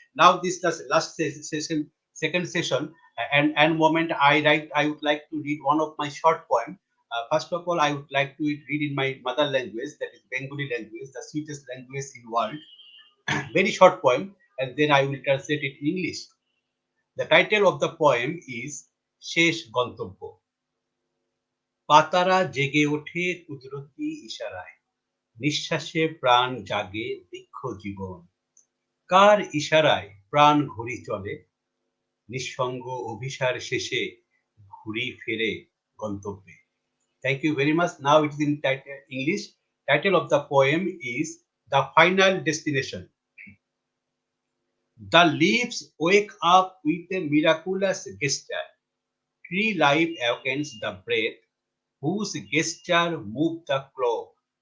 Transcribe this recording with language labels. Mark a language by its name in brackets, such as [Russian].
[English] Now, this is last session, second session, and moment I would like to read one of my short poem. First of all, I would like to read in my mother language, that is Bengali language, the sweetest language in world. Very short poem, and then I will translate it in English. The title of the poem is Shesh Gantobbo. [Bangla] পাতারা জেগে ওঠে কুদরতি ইশারায়, নিঃশ্বাসে প্রাণ জাগে বৃক্ষ জীবন, কার ইশারায় প্রাণ ঘুরি চলে, নিঃসঙ্গ অভিসার শেষে ঘুরি ফেরে গন্তব্যে. [English] Thank you very much. Now it is in English. Title of the poem is The Final Destination. The leaves wake up with a miraculous gesture. Tree life awakens the breath whose gesture moved the clock.